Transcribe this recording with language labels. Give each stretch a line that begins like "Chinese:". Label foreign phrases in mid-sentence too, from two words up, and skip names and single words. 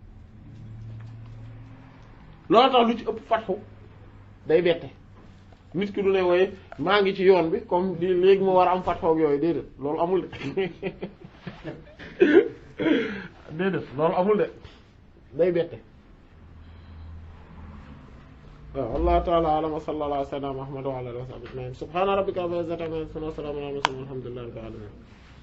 Wolof: loola tax lu ci ëpp fatxu day bette nit ki du ne wooye maa ngi ci yoon bi comme di léegi ma war a am fatxoog yooyu déedéet loolu amul de déedéet loolu amul de day bette waaw
Arabic: والله تعالى أعلم وصلى الله على سيدنا محمد وعلى آله وصحبه سبحان ربك رب العزة عما يصفون وسلام على المرسلين والحمد لله رب العالمين